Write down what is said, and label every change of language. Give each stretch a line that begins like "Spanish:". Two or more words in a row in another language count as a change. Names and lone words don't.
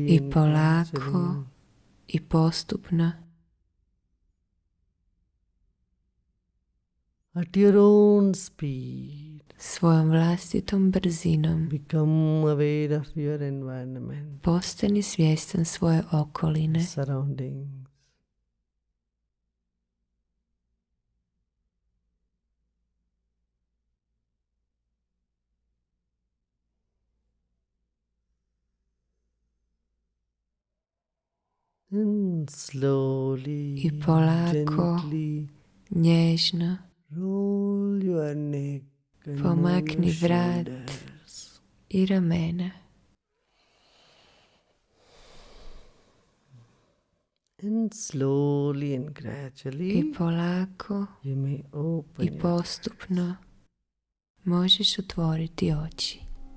Croatian: I
English: and
Croatian: polako
English: gradually
Croatian: i postupno
English: at your own speed
Croatian: svojom vlastitom brzinom
English: become aware of your environment,
Croatian: postani svjestan svoje okoline,
English: surroundings. And slowly,
Croatian: I polako,
English: gently
Croatian: nježno
English: roll your neck and move
Croatian: pomakni
English: your
Croatian: vrat
English: shoulders.
Croatian: i ramena.
English: And slowly and
Croatian: I
English: gradually
Croatian: polako
English: you may open
Croatian: i
English: your
Croatian: postupno možeš otvoriti oči.